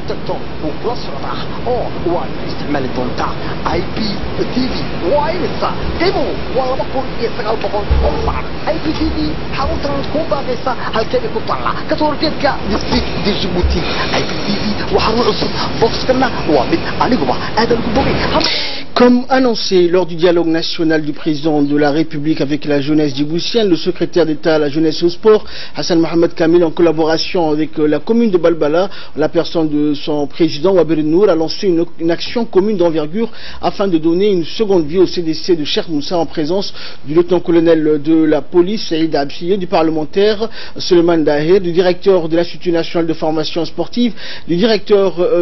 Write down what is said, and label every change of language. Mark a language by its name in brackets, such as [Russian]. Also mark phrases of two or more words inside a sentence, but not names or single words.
[Somali] u tagto uu kula socdaa oo waad isticmaali doontaa IPTV waa inta qiimuhu waa 2,900 baac IPTV xaruntan ku baaqaysa halkee ku taala ka soo horjeedka district Djibouti IPTV waxa uu cusub boxkana waa mid aniguba aadan ku bogay. [French] Comme annoncé lors du dialogue national du président de la République avec la jeunesse djiboutienne, le secrétaire d'État à la jeunesse et au sport, Hassan Mohamed Kamil, en collaboration avec la commune de Balbala, la personne de son président, Waber Nour, a lancé une action commune d'envergure afin de donner une seconde vie au CDC de Cheikh Moussa en présence du lieutenant-colonel de la police, Saïd Absiye, du parlementaire, Suleiman Daher, du directeur de l'Institut national de formation sportive, du directeur des régions.